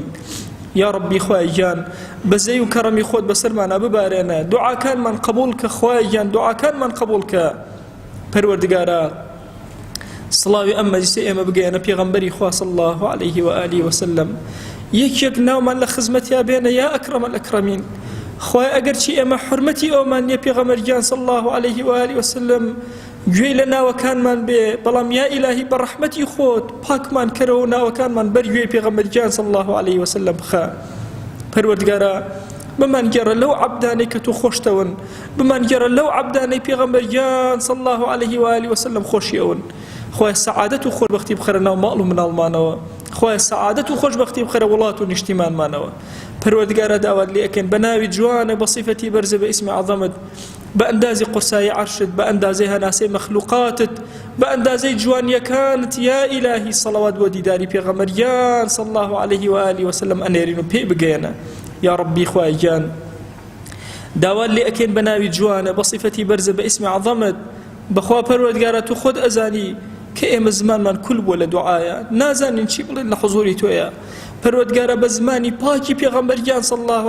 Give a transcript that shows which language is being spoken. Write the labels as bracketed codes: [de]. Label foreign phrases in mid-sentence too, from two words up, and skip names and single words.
[ckb] یا ربی خوای جان بەزەی و کەڕەمی خۆت بەسەرمانە ببارێنە دوعاکانمان قبول کە خوای جان دوعاکانمان قبول کە پەروەردگارە سڵاوی ئەم مەجلیسە ئێمە بگەیەنە پێغەمبەری خوا [ar] صلی الله علیه و آله وسلم [ckb] یەکێک ناومان لە خزمەتیا بێنە [ar] یا ئەکرەمە الئەکرەمین [ckb] خوای ئەگەر چی ئێمە حورمەتی ئەومان نییە پێغەمبەر گیان [ar] صلی الله علیه و آله وسلم [ckb] گوێی لە ناوەکانمان بێ بەڵام یا ئیلاهی بە ڕەحمەتی خۆت پاکمان کەرەوە ناوەکانمان بەر گوێی پێغەمبەرگیان [ar] صلی الله عليه وسلم [ckb] بخە پەروەردگارە بمان گەڕە لەو عەبدانەی کە تۆ خۆشتەون بمان گەڕە لەو عەبدانەی پێغەمبەرگیان [ar] صلی الله عليه وآله وسلم [ckb] خۆشیەون خوای سەعادەت و خۆشبەختی بخەرە ناو ماڵ و مناڵمانەوە خوای سەعادەت و خۆشبەختی بخەرە وڵات و نیشتیمانمانەوە پەروەردگارە داوات لێ ئەکەین بە ناوی جوانە بە صیفەتی بەرزە بە ئیسمی عەظەمت بە ئەندازی قورسایی عەرشت بە ئەندازەی هەناسەی مەخلوقاتت بە ئەندازەی جوانیەکانت یا ئیلاهی سەڵەوات بۆ دیداری پێغەمبەریان [ar] صلی الله عليه وآله وسلم [ckb] ئەنێرین و پێی بگەێنە یا ربی خوای گیان داوات لێ ئەکەین بە ناوی جوانە بە صیفەتی بەرزە بە ئیسمی عەظەمت بەخوا پەروەردگارە تو خۆت ئەزانی کە ئێمە زمانمان کول بووە لە دوعایە نازانین چی بڵێن لە حوزوری تۆیە پەروەردگارە بە زمانی پاکی پێغەمبەریان [ar] صلی الله